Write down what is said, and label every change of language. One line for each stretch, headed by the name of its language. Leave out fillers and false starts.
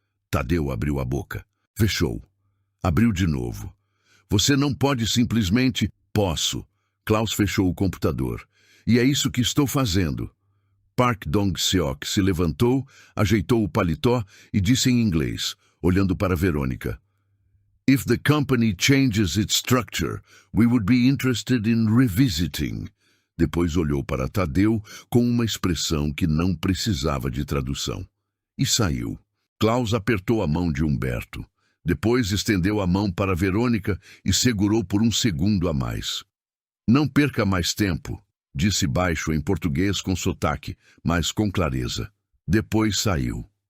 Portuguese: Tadeu abriu a boca. Fechou. Abriu de novo. Você não pode simplesmente... Posso. Klaus fechou o computador. E é isso que estou fazendo. Park Dong-seok se levantou, ajeitou o paletó e disse em inglês, olhando para Verônica.
English: If the company changes its structure, we would be interested in revisiting.
Portuguese: Depois olhou para Tadeu com uma expressão que não precisava de tradução. E saiu. Klaus apertou a mão de Humberto. Depois estendeu a mão para Verônica e segurou por um segundo a mais. Não perca mais tempo, disse baixo em português com sotaque, mas com clareza. Depois saiu.